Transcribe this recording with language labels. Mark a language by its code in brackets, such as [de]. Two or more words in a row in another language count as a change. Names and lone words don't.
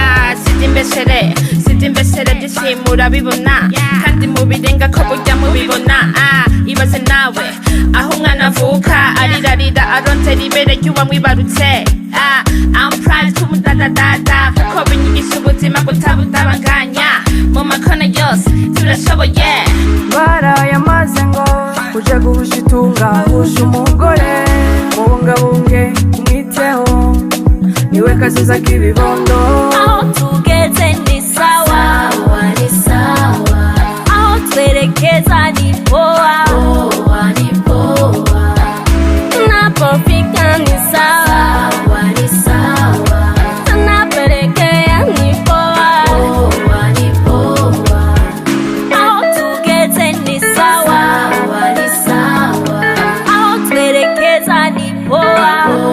[rw] siti imbeshere byishimo urabibona, kandi mubirenga ko burya mubibona. Ibaze nawe aho umwana avuka arirarira arondera ibere ry'uwamwibarutse. [en] I'm proud [rw] kumudadadada, kuko binyigisha ubuzima butabutabanganya. Mu makona yose turashoboye. Barayamaze ngo uje guhusha itunga, husha umugore, mubungabunge umwiteho, niwe kazoza k'ibibondo. Aho tugeze [sw] ni sawa ni sawa, [rw] aho twerekeza [sw] ni poa ni poa. Tunapofika ni sawa ni sawa, tunapelekea ni poa ni poa. [rw] Aho tugeze [sw] ni sawa ni sawa, [rw] aho twerekeza [sw] ni poa